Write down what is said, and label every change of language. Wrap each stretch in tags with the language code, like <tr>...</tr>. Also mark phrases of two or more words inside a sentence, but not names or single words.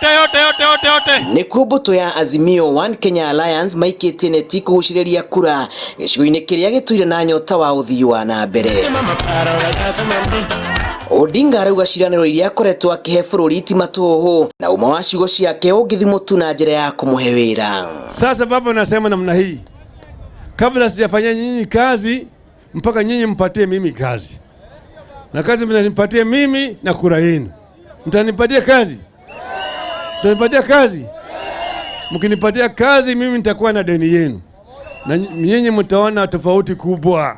<ki>Nĩkuo mbũtũ ya Azimio One Kenya Alliance maikĩtie neti kũgucĩrĩria kura gĩcigo-inĩ kĩrĩa gĩtũire na nyota wa ũthii wa na mbere. Odinga arauga ciranĩro iria akoretwo akĩhe bũrũri ti matũhũ na uma wa ciugo ciake ũngĩthimwo tu na njĩra ya kũmũhe wĩra.</ki> <sw>Sasa baba nasema namna hii, kabla sijafanya nyinyi kazi mpaka nyinyi mpatie mimi kazi, na kazi mnanipatie mimi na kura yenu. Mtanipatia kazi? Mtanipatia kazi? Mkinipatia kazi mimi nitakuwa na deni yenu, na nyinyi mtaona tofauti kubwa.</sw>